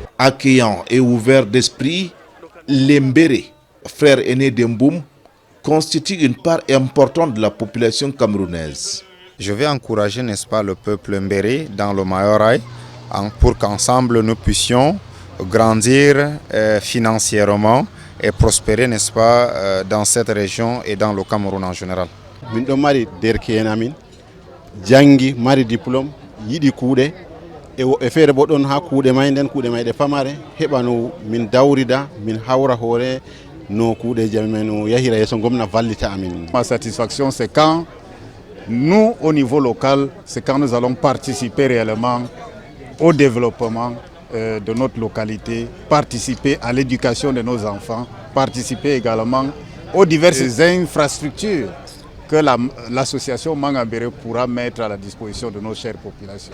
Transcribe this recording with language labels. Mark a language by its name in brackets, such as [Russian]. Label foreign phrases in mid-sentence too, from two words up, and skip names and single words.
[French] Accueillant et ouvert d'esprit, les Mbéré, frères aînés d'Mboum, constituent une part importante de la population camerounaise. Je vais encourager, n'est-ce pas, le peuple Mbéré dans le Mayorais pour qu'ensemble nous puissions grandir financièrement et prospérer, n'est-ce pas, dans cette région et dans le Cameroun en général. [Fula] Jangi mari diplôme yidi kuude e feere bo don ha kuude may den kuude may de famare hebano min dawrida min hawra hore no kuude jamen no yahira yeso gomna vallita amin. [French] Ma satisfaction, c'est quand nous au niveau local, c'est quand nous allons participer réellement au développement de notre localité, participer à l'éducation de nos enfants, participer également aux diverses infrastructures que l'association Mangambéré pourra mettre à la disposition de nos chères populations.